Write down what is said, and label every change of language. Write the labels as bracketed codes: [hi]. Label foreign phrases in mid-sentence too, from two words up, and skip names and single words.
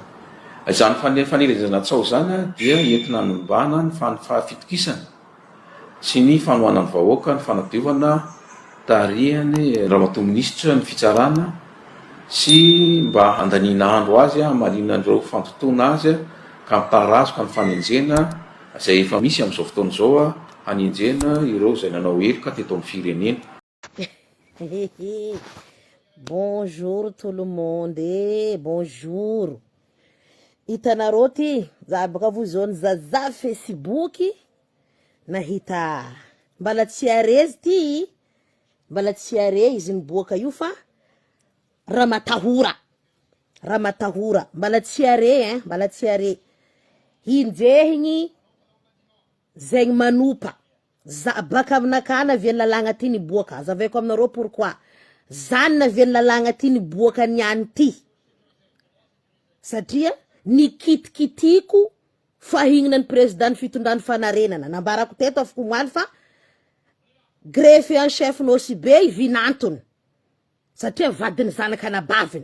[mg] Izany fanerezana tsao zany dia entina hanumbana ny fitokisana sy ny fanohanan'ny vahoaka ny fanadiovana tarihany ramatoa minisitra ny fitsarana sy mba andaniana andro azy amarinan'ireo fampitona azy ka mitarazoka ny fanenjena izay efa misy amin'izao fotoana izao hanenjena ireo izay nanao heloka teto amin'ny firenena. [fr] Bonjour tout le monde, bonjour. [mg] Hitanareo ty za baka vozony zaza Facebook nahita mbala tsy are ty, mbala tsy are izy niboaka io fa ramatahora mbala tsy are mbala tsy are hinjehigny zegny manompa za baka aminakana viany lalagna ty niboaka zaveko aminareo pourquoi zany na viany lalagna ty niboaka niany ty satria nikitikitiko fahignana ny président fitondrany fanarenana nambarako teto afaka moaly fa [fr] greffe en chef [mg] nosy be vinantony satria vadiny zanakanabaviny.